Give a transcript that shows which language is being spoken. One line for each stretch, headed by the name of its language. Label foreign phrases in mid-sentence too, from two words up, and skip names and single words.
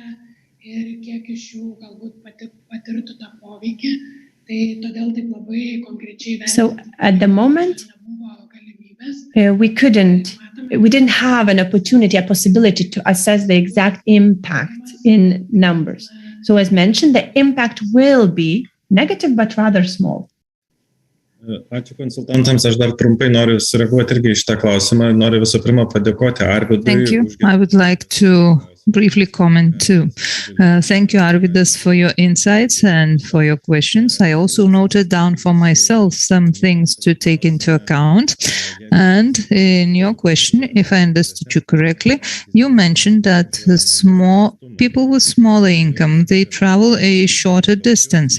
English: So at the moment, we didn't have an opportunity, a possibility to assess the exact impact in numbers. So as mentioned, the impact will be negative, but rather small.
Lithuanian: Ačiū konsultantams, aš dar trumpai noriu sureaguoti irgi iš tą klausimą. Noriu visų pirma padėkoti Arvidui.
English: Thank you. I would like to briefly comment too. Thank you, Arvidas, for your insights and for your questions. I also noted down for myself some things to take into account. And in your question, if I understood you correctly, you mentioned that people with smaller income, they travel a shorter distance.